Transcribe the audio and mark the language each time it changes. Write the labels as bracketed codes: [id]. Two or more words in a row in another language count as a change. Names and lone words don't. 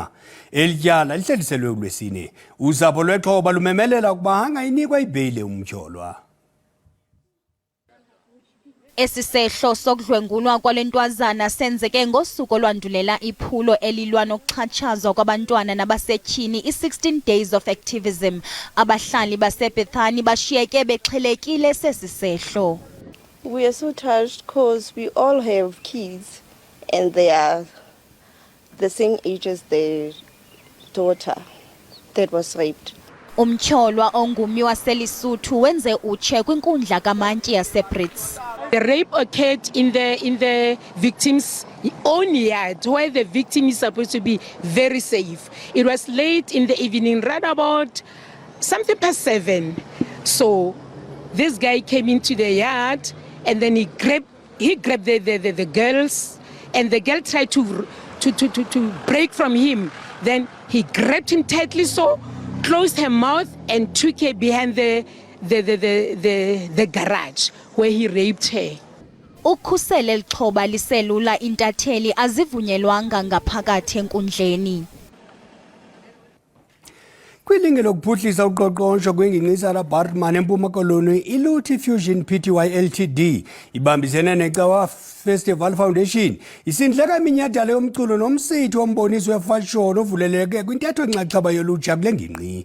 [xh] Eli tyala lihleliselwe uLwesine. Usapho lwexhoba lumemelela ukuba angayinikwa ibheyile umtyholwa. Esisehlo sokudlwengulwa kwalentwazana senzeke ngosuku olwandulela iphulo elilwa nokuxhatshazwa kwabantwana nabasetyhini i-16 [en] days of activism. [xh] Abahlali baseBethani bashiyeke bexhelekile sesisehlo. [en] We are so touched because we all have kids and they are the same age as the daughter that was raped. [xh] Umtyholwa ongummi waseLisuthu wenze utshe kwinkundla kamantyi yaseBrits. [en] The rape occurred in the victim's own yard, where the victim is supposed to be very safe. It was late in the evening, right about something past 7. So this guy came into the yard and then he grabbed the girls, and the girl tried to break from him. Then he grabbed him tightly, so closed her mouth and took her behind the garage where he raped her. [xh] Ukhusele lixhoba liselula intatheli azivunyelwanga ngaphakathi enkundleni. Kwilinge lokuphuhlisa uqoqosho kwengingqisana Bartman eMpuma Koloni, iLuthi Fusion Pty Ltd ibambisene neCawa Festival Foundation isindleka iminyathelo yomculo nomsitho womboniso wefashion ovuleleke kwintetho enxaxheba yolutsha kule ngingqi.